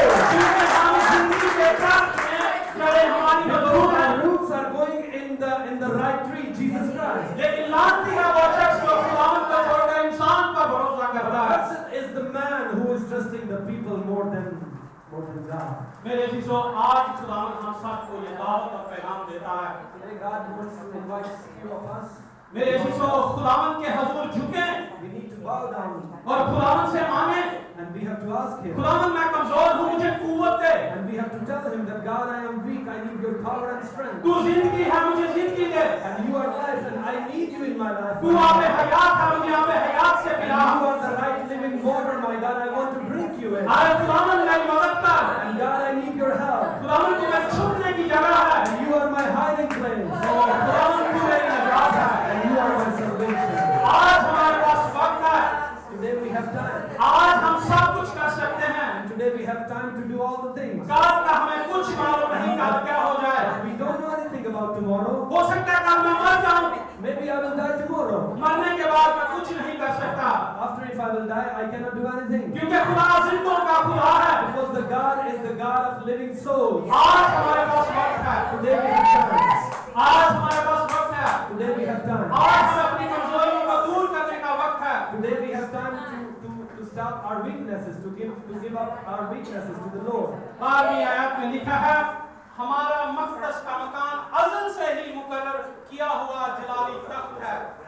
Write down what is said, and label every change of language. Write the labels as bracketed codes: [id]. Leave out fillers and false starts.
[hi] क्योंकि हम जिंदगी के दरख्त में जड़ें हमारी मजबूत हैं। [en] our roots are going in the right tree, Jesus Christ. [hi] लेकिन लानती है वो शख्स जो खुदावंद को छोड़कर इंसान पर भरोसा करता है। [en] Blessed is the man who is trusting the people more than God. [hi] मेरे शिष्यों, आज खुदावंद हम सबको ये दावत और पैगाम देता है। [en] Today God wants to invite few of us. [hi] मेरे शिष्यों, खुदावंद के हजूर झुकें [en] We need to bow down [hi] और खुदावंद से मांगे, [en] and we have to ask Him. [hi] खुदावंद मैं कमजोर हूँ, मुझे कुव्वत दे। [en] And we have to tell Him that God, I am weak, I need your power and strength. [hi] तू जिंदगी है, मुझे जिंदगी दे। [en] And you are life and I need you in my life. [hi] तू आबे हयात है, मुझे आबे हयात से [en] And [hi] पिला। [en] you are the right living water, my God, I want to drink you in. [hi] अरे खुदावंद मेरी मदद कर। [en] And God, I need your help. [hi] खुदावंद तू मेरे छुपने की जगह है। [en] And you are my hiding place. [hi] और खुदावंद तू मेरी निजात है। [en] And you are my salvation. [hi] आज हमारे पास वक्त है। [en] Today we have time. [hi] आज हम सब कुछ कर सकते हैं। [en] And today we have time to do all the things. [hi] कल का हमें कुछ मालूम नहीं कल क्या हो जाए। [en] We don't know anything about tomorrow. [hi] हो सकता है कल मैं मर जाऊं। [en] Maybe I will die tomorrow. [hi] मरने के बाद मैं कुछ नहीं कर सकता। [en] After if I will die, I cannot do anything. [hi] क्योंकि खुदा जिंदों का खुदा है। [en] Because the God is the God of living souls. [hi] आज हमारे पास वक्त है। [en] Today we have time. [hi] आज हमारे पास वक्त है। [en] Today we have time. [hi] आज हमें अपनी कमजोरियों को दूर करने का वक्त है। [en] Today we have time to stop our weaknesses, to give up our weaknesses to the Lord. [hi] 12वीं आयत में लिखा है, हमारा मक़दस का मकान अज़ल से ही मुकर्रर किया हुआ जलाली तख्त है।